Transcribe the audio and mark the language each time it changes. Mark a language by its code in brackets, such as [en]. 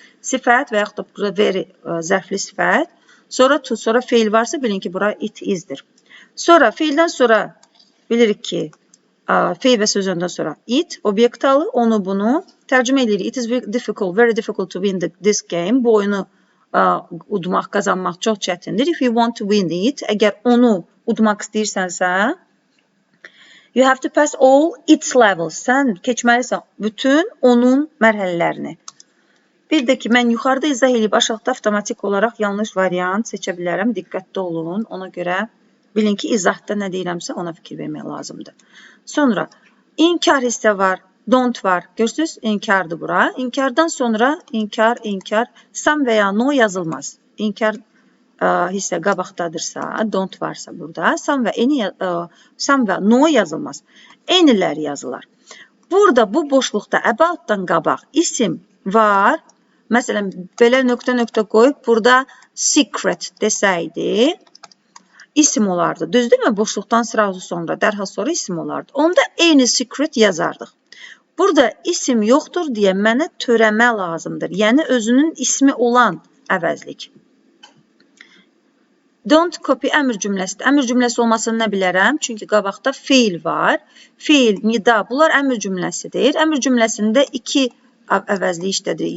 [az] Sifət və yaxud da burada very zərfli sifət. Sonra to, sonra fail varsa bilin ki bura it is'dir. Sonra faildən sonra bilirik ki fail və sözündən sonra it obyekt alır, onu bunu tərcümə edirik. [en] It is very difficult to win this game. [az] Bu oyunu udmaq, qazanmaq çox çətindir. [en] If you want to win it, [az] əgər onu udmaq istəyirsənsə, [en] you have to pass all its levels. [az] Sən keçməlisən bütün onun mərhələlərini. Bir də ki, mən yuxarıda izah edib aşağıda avtomatik olaraq yanlış variant seçə bilərəm. Diqqətli olun. Ona görə bilin ki, izahda nə deyirəmsə ona fikir vermək lazımdır. Sonra inkar hissə var, don't var. Görürsünüz, inkardır bura. İnkardan sonra inkar, some və ya no yazılmaz. İnkar hissə qabaqdadırsa, don't varsa burada, some və no yazılmaz. Eyniləri yazılar. Burada bu boşluqda about'dan qabaq isim var. Məsələn, belə nöqtə qoyub burada secret desəydi, isim olardı. Düzdürmü? Boşluqdan sıra sonra, dərhal sonra isim olardı. Onda eyni secret yazardıq. Burada isim yoxdur deyə mənə törəmə lazımdır. Yəni, özünün ismi olan əvəzlik. [en] Don't copy [az] əmr cümləsidir. Əmr cümləsi olmasını nə bilərəm? Çünki qabaqda fail var. Fail, nida, bunlar əmr cümləsidir. Əmr cümləsində iki əvəzlik işlədir.